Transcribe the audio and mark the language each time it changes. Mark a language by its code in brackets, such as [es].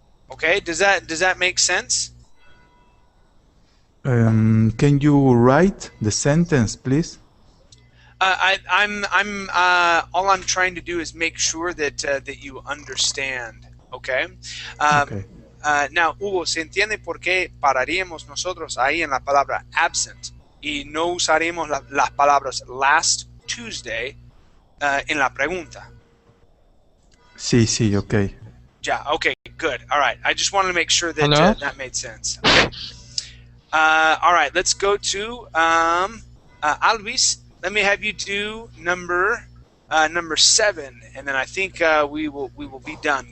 [en] Okay, does that make sense? Can you write the sentence, please? All I'm trying to do is make sure that you understand. Okay. Okay. [es] Now, Hugo, ¿se entiende por qué pararíamos nosotros ahí en la palabra absent y no usaremos las palabras [en] last Tuesday [es] en la pregunta? Sí, okay. [en] Yeah, okay, good. All right. I just wanted to make sure that that made sense. Okay. All right, let's go to Alvis. Let me have you do number 7, and then I think we will be done.